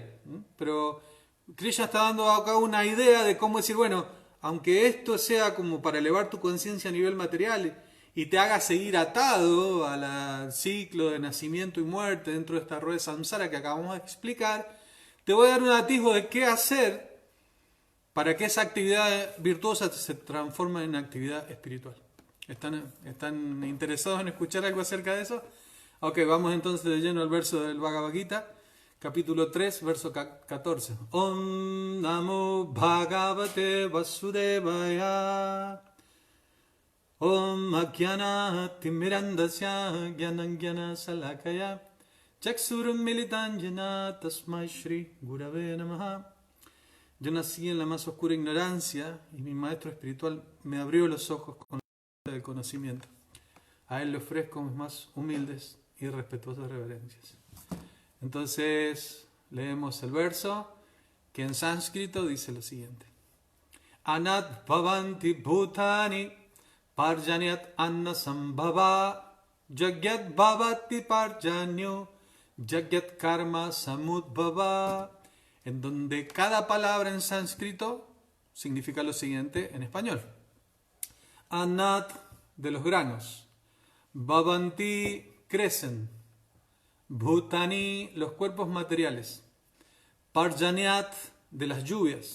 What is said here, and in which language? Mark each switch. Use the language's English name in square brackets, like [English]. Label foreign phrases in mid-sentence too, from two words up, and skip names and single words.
[Spanish] Pero Krishna está dando acá una idea de cómo decir, bueno, aunque esto sea como para elevar tu conciencia a nivel material y te haga seguir atado al ciclo de nacimiento y muerte dentro de esta rueda de samsara que acabamos de explicar, te voy a dar un atisbo de qué hacer para que esa actividad virtuosa se transforme en actividad espiritual. ¿Están interesados en escuchar algo acerca de eso? Ok, vamos entonces de lleno al verso del Bhagavad Gita, capítulo 3, verso 14. [Sanskrit] ॐ नमो भगवते वासुदेवाय ॐ अज्ञान तिमिरान्धस्य ज्ञानाञ्जन शलाकया चक्षुरुन् मिलिताञ्जन तस्मै श्री गुरवे नमः. [Spanish] Yo nací en la más oscura ignorancia y mi maestro espiritual me abrió los ojos con la luz del conocimiento. A él le ofrezco mis más humildes y respetuosas reverencias. Entonces leemos el verso que en sánscrito dice lo siguiente. [Sanskrit] अन्नाद् भवन्ति भूतानि पर्जन्याद् अन्न सम्भवः यज्ञाद् भवति पर्जन्यो यज्ञात् कर्म समुद्भवः, [Spanish] en donde cada palabra en sánscrito significa lo siguiente en español. Anat, de los granos. Bhavanti, crecen. Bhutani, los cuerpos materiales. Parjanyat, de las lluvias.